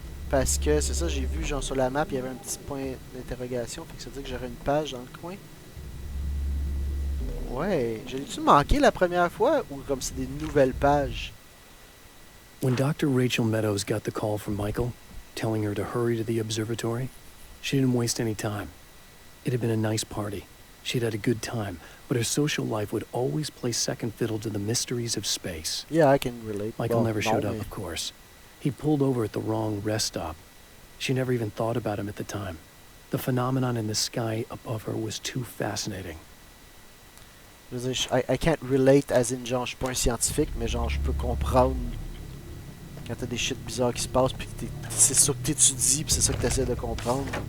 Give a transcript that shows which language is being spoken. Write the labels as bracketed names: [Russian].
[French] Parce que c'est ça, j'ai vu genre sur la map, il y avait un petit point d'interrogation. Fait que ça veut dire que j'aurais une page dans le coin. Ouais, je l'ai-tu manqué la première fois ou comme c'est des nouvelles pages? [English] When Dr. Rachel Meadows got the call from Michael, telling her to hurry to the observatory, she didn't waste any time. It had been a nice party. She'd had a good time, but her social life would always play second fiddle to the mysteries of space. Yeah, I can relate. Michael never showed up, of course. He pulled over at the wrong rest stop. She never even thought about him at the time. The phenomenon in the sky above her was too fascinating. [French] Je veux dire, [English] I can't relate [French] as in genre je suis pas un scientifique, mais genre je peux comprendre quand t'as des shit bizarres qui se passent puis que c'est ça que t'étudies puis c'est ça que t'essaies de comprendre.